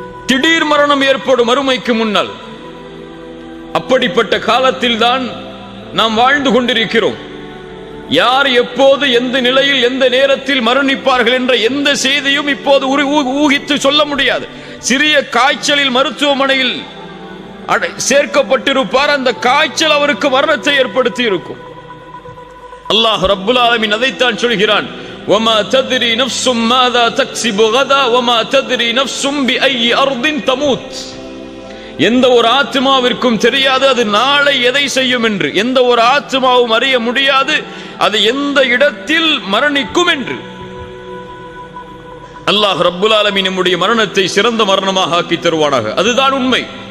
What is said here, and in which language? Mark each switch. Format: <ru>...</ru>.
<ta>திடீர் மரணம் ஏற்படும் மறுமைக்கு முன்னால். அப்படிப்பட்ட காலத்தில் தான் நாம் வாழ்ந்து கொண்டிருக்கிறோம். யார் எப்போது எந்த நிலையில் எந்த நேரத்தில் மரணிப்பார்கள் என்ற எந்த செய்தியும் இப்போது ஊகித்து சொல்ல முடியாது. சிறிய காய்ச்சலில் மருத்துவமனையில் சேர்க்கப்பட்டிருப்பார், அந்த காய்ச்சல் அவருக்கு மரணத்தை ஏற்படுத்தி இருக்கும். அல்லாஹ் ரப்புல் ஆலமீன் அதைத்தான் சொல்கிறான்,</ta> <ar>وَمَا تَدْرِي نَفْسٌ مَاذَا تَكْسِبُ غَدًا وَمَا تَدْرِي نَفْسٌ بِأَيِّ أَرْضٍ تَمُوتُ.</ar> <ta>எந்த ஒரு ஆத்மாவிற்கும் தெரியாது அது நாளை எதை செய்யும் என்று. எந்த ஒரு ஆத்மாவும் அறிய முடியாது அது எந்த இடத்தில் மரணிக்கும் என்று. அல்லாஹ் ரப்புல் ஆலமீன் நம்முடைய மரணத்தை சிறந்த மரணமாக ஆக்கி தருவானாக. அதுதான் உண்மை.</ta>